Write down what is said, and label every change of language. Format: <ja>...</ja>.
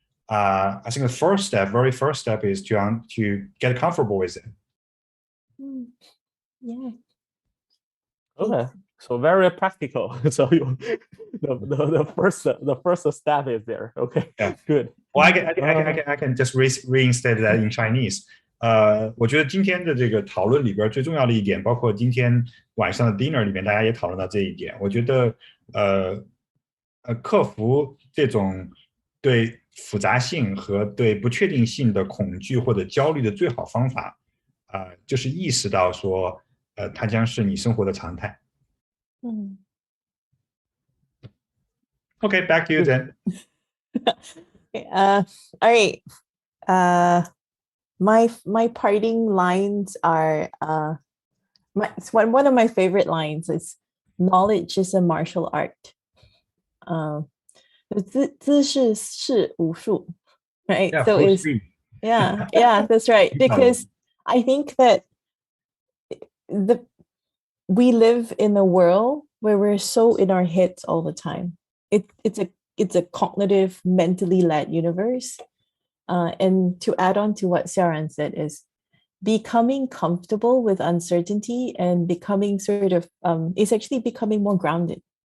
<en>I think the very first step is to get comfortable with it. Yeah. Okay, so very practical. So the first step is there. Okay, yeah. Good. Well, I can just reinstate that in Chinese.</en> <zh>我觉得今天的这个讨论里边最重要的一点，包括今天晚上的 dinner 里面，大家也讨论到这一点。我觉得克服这种对复杂性和对不确定性的恐惧或者焦虑的最好方法，就是意识到说，它将是你生活的常态。</zh> <en>Okay, back to you then. All right. My parting lines are one of my favorite lines is, knowledge is a martial art.</en> <zh>知识是武术,</zh> <en>right? Yeah, so it's yeah, that's right. Because I think that we live in a world where we're so in our heads all the time. It's a cognitive, mentally led universe. And to add on to what Xiaoran said is becoming comfortable with uncertainty and becoming is actually becoming more grounded.</en>